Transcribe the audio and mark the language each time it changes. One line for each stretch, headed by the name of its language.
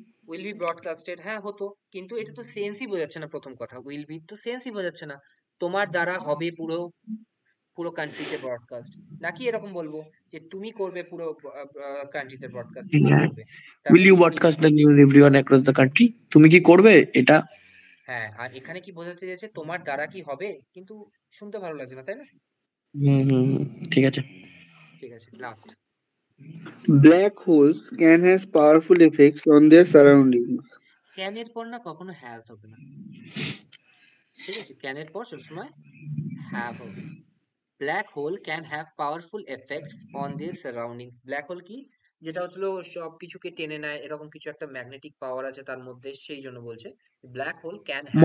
English: will be
Bangla: ব্রডকাস্টেড, হ্যাঁ হতো, কিন্তু এটা তো সেন্সই বোঝাচ্ছে না। প্রথম কথা, উইল বি তো সেন্সই বোঝাচ্ছে না, তোমার দ্বারা হবে পুরো পুরো কান্ট্রিতে ব্রডকাস্ট, নাকি এরকম বলবো যে তুমি করবে পুরো কান্ট্রিতে ব্রডকাস্ট, তুমি হ্যাঁ, করবে। তার
English: will
Bangla: মানে
English: you
Bangla: কি will.
English: broadcast the news everyone across the country,
Bangla: তুমি কি করবে এটা? হ্যাঁ, আর এখানে কি বোঝাতে চেয়েছে, তোমার দ্বারা কি হবে, কিন্তু শুনতে ভালো লাগছে না, তাই না? হুম হুম হুম, ঠিক আছে। ঠিক আছে, last.
English: Black holes can has powerful effects on their surroundings.
Bangla: ক্যানের পর না কখনো হ্যাভ হবে না। ঠিক আছে, ক্যানের পর সবসময় হ্যাভ হবে।
English: Black hole can have powerful effects on their surroundings.
Bangla: Black hole কি, যেটা হচ্ছিল সবকিছুকে টেনে নেয়, এরকম কিছু একটা ম্যাগনেটিক পাওয়ার আছে তার মধ্যে, সেই জন্য বলছে
English: Black hole can have.